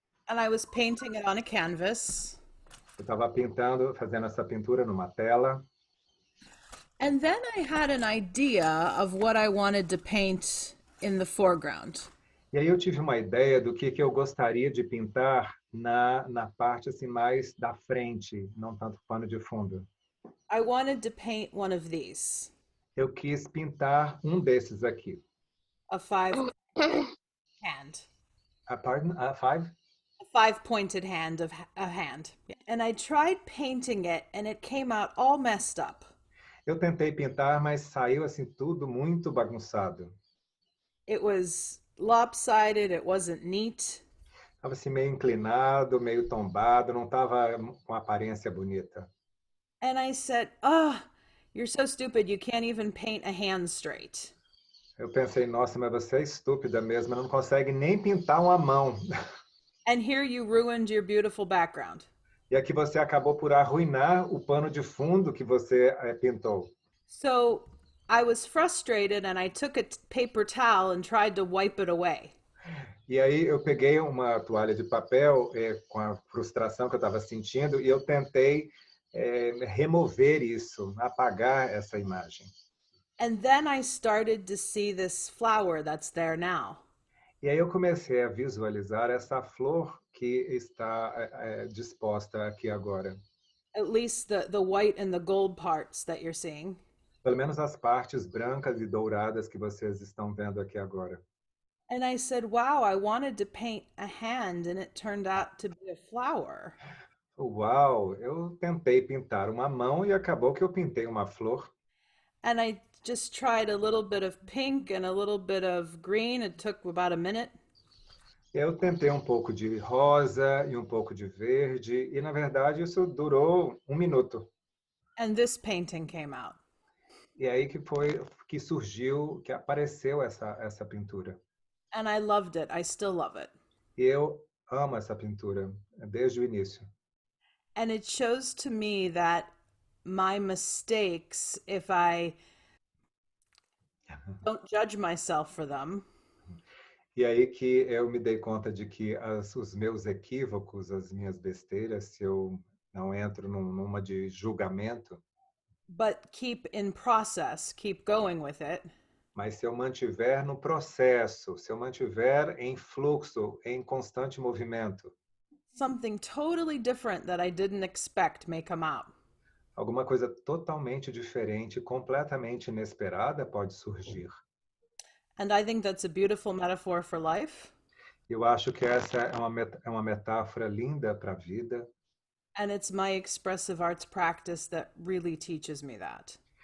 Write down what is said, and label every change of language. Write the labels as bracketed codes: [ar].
[en] And I was painting it on a canvas. [pt] Eu estava pintando, fazendo essa pintura numa tela. [en] And then I had an idea of what I wanted to paint in the foreground. [pt] E aí eu tive uma ideia do que eu gostaria de pintar na parte assim mais da frente, não tanto pano de fundo. [en] I wanted to paint one of these, [pt] Eu quis pintar um desses aqui. [en] a five hand, Pardon, five? a five pointed hand of a hand. And I tried painting it and it came out all messed up. [pt] Eu tentei pintar, mas saiu assim tudo muito bagunçado. [en] It was lopsided, it wasn't neat. [pt] Estava assim meio inclinado, meio tombado, não estava com aparência bonita. [en] And I said, "Oh, you're so stupid. You can't even paint a hand straight." [pt] Eu pensei, nossa, mas você é estúpida mesmo, não consegue nem pintar uma mão. [en] And here you ruined your beautiful background. [pt] E aqui você acabou por arruinar o pano de fundo que você pintou. [en] So I was frustrated and I took a paper towel and tried to wipe it away. [pt] E aí eu peguei uma toalha de papel com a frustração que eu estava sentindo e eu tentei remover isso, apagar essa imagem. [en] And then I started to see this flower that's there now. [pt] E aí eu comecei a visualizar essa flor que está disposta aqui agora. [en] At least the white and the gold parts that you're seeing. [pt] Pelo menos as partes brancas e douradas que vocês estão vendo aqui agora. [en] And I said, "Wow, I wanted to paint a hand and it turned out to be a flower." [pt] Uau, eu tentei pintar uma mão e acabou que eu pintei uma flor. [en] And I just tried a little bit of pink and a little bit of green. It took about a minute. [pt] Eu tentei um pouco de rosa e um pouco de verde e na verdade isso durou 1 minuto. [en] And this painting came out. [pt] E aí que foi que surgiu, que apareceu essa pintura. [en] And I loved it. I still love it. [pt] E eu amo essa pintura desde o início. [en] And it shows to me that my mistakes, if I don't judge myself for them, [pt] E aí que eu me dei conta de que os meus equívocos, as minhas besteiras, se eu não entro numa de julgamento, [en] but keep in process, keep going with it, [pt] mas se eu mantiver no processo, se eu mantiver em fluxo, em constante movimento, [en] something totally different that I didn't expect may come out. [pt] alguma coisa totalmente diferente, completamente inesperada pode surgir. [en] And I think that's a beautiful metaphor for life. [pt] Eu acho que essa é uma metáfora linda para a vida. [en] And it's my expressive arts practice that really teaches me that.